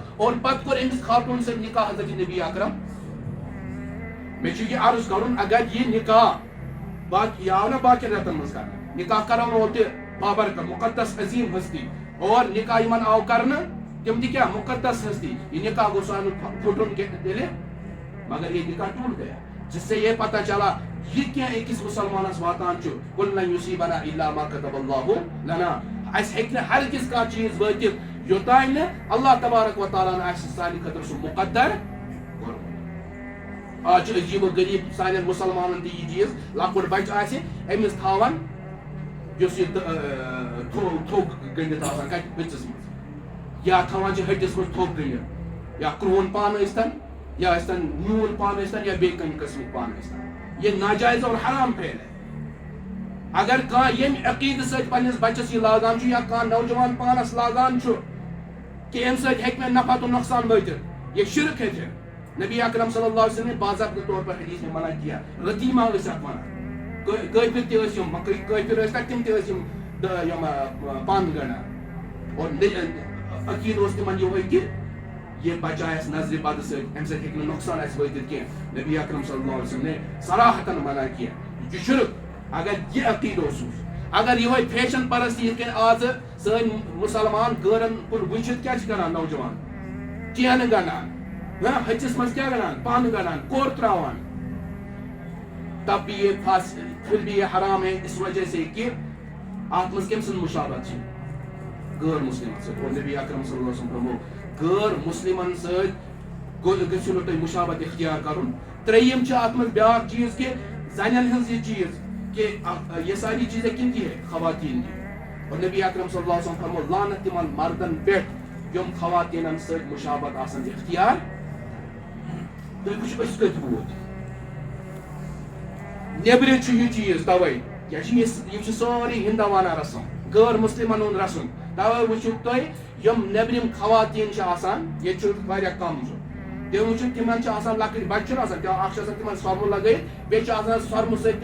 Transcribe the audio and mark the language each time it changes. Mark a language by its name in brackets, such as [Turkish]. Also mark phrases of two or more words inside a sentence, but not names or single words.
[Kashmiri] اور پتہٕ کوٚر أمِس خاتوٗن سۭتۍ نکاح حضرت نبی اکرم. مےٚ چھُ یہِ عرض کرُن اگر یہِ نکاح یہِ آو نہ باقین رٮ۪تن منٛز کرنہٕ نکاح کرن وول تہِ بابرکت مقدس عظیٖم ہستی اور نکاح یِمن آو کرنہٕ تِم تہِ کیٛاہ مقدس ہستی. یہِ نکاح گوٚژھ نہٕ پھُٹُن تیٚلہِ مگر یہِ نکاح [Urdu] ٹوٗٹ گیا جس سے یہ پتہ چلا [Kashmiri] یہ کینٛہہ أکِس مُسلمانس واتان چھُ [Arabic] قُل لن یُصیٖبنا اِلا ما کتب اللہ لنا. [Kashmiri] اَسہِ ہیٚکہِ نہٕ ہرگز کانٛہہ چیٖز وٲتِتھ یوٚتانۍ نہٕ اللہ تبارک و تعالیٰ ہن آسہِ سانہِ خٲطرٕ سُہ مُقدر کوٚرمُت. آز چھُ عجیٖب و غریٖب سانٮ۪ن مُسلمانن تہِ یہِ چیٖز لۄکُٹ بچہِ آسہِ أمِس تھاوان یُس یہِ تھوٚگ گٔنڈِتھ آسان کتہِ پٔژھِس منٛز یا تھوان چھ ہٹس مز تھوپ گنڈت یا کرون پان ٲسۍتن یا ٲسۍتن نیوٗل پان ٲسۍتن یا بیٚیہِ کُنہِ قٕسمُک پان ٲسۍتن [Urdu] یہ ناجائز اور حرام پھیل ہے [Kashmiri] اگر کانٛہہ ییٚمہِ عقیدٕ سۭتۍ پننِس بچس یہ لاگان چھُ یا کانٛہہ نوجوان پانس لاگان چھُ کہ امہِ سۭتۍ ہیٚکہِ مےٚ نفع تہٕ نۄقصان وٲتِتھ [Urdu] یہ شرک ہے پھر نبی اکرم [Arabic] صلی اللہ علیہ وسلم [Urdu] نے باضابطہ طور پر حدیث میں منع کیا [Kashmiri] رتیمہ ٲسۍ اتھ ونان کٲفر تہِ ٲسۍ یِم کٲفر ٲسۍ تتھ تِم تہِ ٲسۍ یِم پن گنڈان اور عقیدٕ اوس تِمن یِہوے کہ [Urdu] یہ بچائے اس نظر بد سے [Kashmiri] امہِ سۭتۍ ہیٚکہِ نہٕ نۄقصان اسہِ وٲتِتھ کینٛہہ نبی اکرم [Arabic] صلی اللہ علیہ وسلم [Urdu] نے صراحتن منع کیا یہ شرک [Kashmiri] اگر یہ عقیدٕ اوسُس اگر یِہوے فیشن پرستی یِتھ کٔنۍ آز سٲنۍ مُسلمان غٲرن کُن وٕچھِتھ کیٛاہ چھِ کران نوجوان چینہٕ گنڈان ہچس مز کیا گنڈان پن گنڈان کور تراوان [Urdu] تب بھی یہ پھر بھی یہ حرام ہے اس وجہ سے [Kashmiri] کہ اتھ مز کم سن مشابہت غیر مسلمن سۭتۍ اور نبی اکرم [Arabic] صلی اللہ علیہ وسلم [Kashmiri] فرمو غیر مسلمن سۭتۍ گژھِو نہٕ تُہۍ مشابہت اختیار کرُن ترٛیٚیِم چھِ اتھ منٛز بیاکھ چیٖز کہ زنٮ۪ن ہٕنٛز یہ چیٖز کہ [Urdu] یہ ساری چیزیں کن کی ہے خواتین کی [Kashmiri] اور نبی اکرم [Arabic] صلی اللہ علیہ وسلم [Kashmiri] فرمو لعنت تمن مردن پٮ۪ٹھ یم خواتینن سۭتۍ مشابہت آسان اختیار تُہۍ وٕچھِو أسۍ کتہِ ووت نیبرِ چھُ یہِ چیٖز توے یہِ چھِ سورُے ہندوانہ رسم غٲر مسلمن ہُنٛد رسم توے وٕچھِو تُہۍ یم نیبرِم خواتین چھِ آسان ییٚتہِ چھُ واریاہ کم چھُ تِم وٕچھِو تِمن چھِ آسان لۄکٕٹۍ بچہِ چھُنہ آسان اکھ چھُ آسان تِمن سۄرمہٕ لگٲیِتھ بیٚیہِ چھُ آسان سۄرمہٕ سۭتۍ